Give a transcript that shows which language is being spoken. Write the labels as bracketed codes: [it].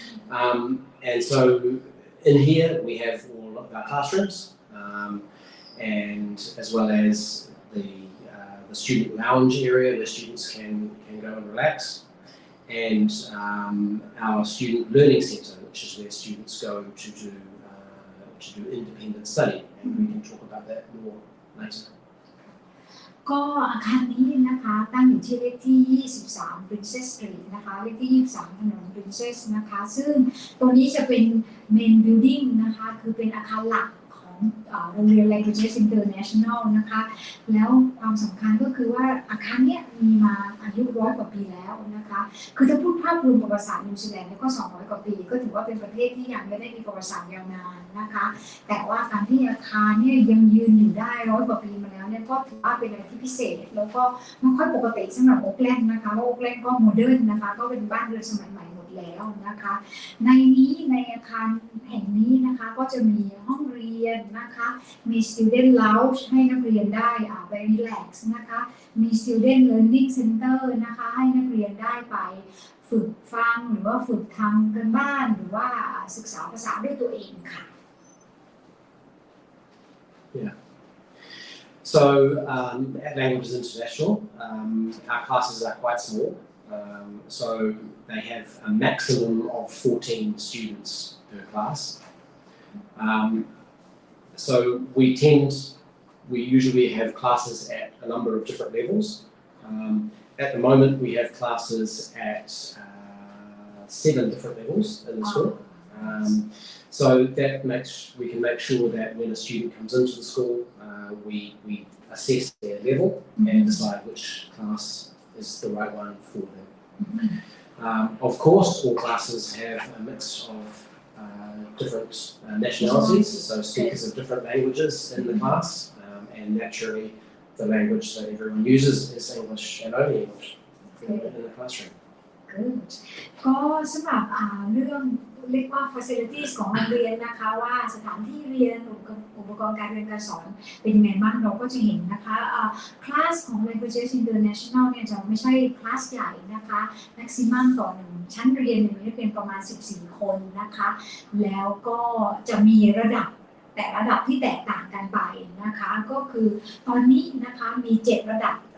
[en] And so in here we have all of our classrooms, and as well as the student lounge area where students can go and relax, and our student learning centre, which is where students go to do independent study, and we can talk about that more later. [th] ก็อาคารนี้นะคะตั้งอยู่ที่เลขที่23 Princess Street นะคะเลขที่23ถนน Princess นะคะซึ่งตัวนี้จะเป็น [en] Main Building [th] นะคะคือเป็นอาคารหลักของ โรงเรียน Languages International นะคะแล้วความสำคัญก็คือว่าอาคารเนี้ยมีมาอายุ100 กว่าปีแล้วนะคะคือถ้าพูดภาพรวมประวัติศาสตร์นิวซีแลนด์ก็200 กว่าปีก็ถือว่าเป็นประเทศที่ยังไม่ได้มีประวัติศาสตร์ยาวนานนะคะแต่ว่าการที่อาคารเนี่ยยังยืนอยู่ได้100 กว่าปีมาแล้วเนี่ยก็ถือว่าเป็นอะไรที่พิเศษแล้วก็ไม่ค่อยปกติสำหรับโอ๊คแลนด์นะคะเพราะโอ๊คแลนด์ก็โมเดิร์นนะคะก็เป็นบ้านเรือนสมัยใหม่หมดแล้วนะคะใน อาคารแห่งนี้นะคะก็จะมีห้องเรียนนะคะมี [en] student lounge [th] ให้นักเรียนได้ไป relax นะคะมี [en] student learning center [th] นะคะให้นักเรียนได้ไปฝึกฟังหรือว่าฝึกทำกันบ้านหรือว่าศึกษาภาษาด้วยตัวเองค่ะ [en] Yeah. So at Languages International, our classes are quite small. So they have a maximum of 14 students per class. So we usually have classes at a number of different levels. At the moment, we have classes at 7 different levels in the school. So that we can make sure that when a student comes into the school, we assess their level and decide which class is the right one for them. Of course, all classes have a mix of different nationalities, so speakers of different languages in the class, and naturally the language that everyone uses is English and only English in the classroom. Good. [th] ก็สำหรับเรื่องเรียกว่า facilities ของโรงเรียนนะคะว่าสถานที่เรียนอุปกรณ์การเรียนการสอนเป็นยังไงบ้างเราก็จะเห็นนะคะคลาสของ Languages International เนี่ยจะไม่ใช่คลาสใหญ่นะคะ maximum ต่อหนึ่งชั้นเรียนเนี่ยเป็นประมาณ14 คนนะคะแล้วก็จะมีระดับแต่ระดับที่แตกต่างกันไปนะคะก็คือตอนนี้นะคะมี7 ระดับ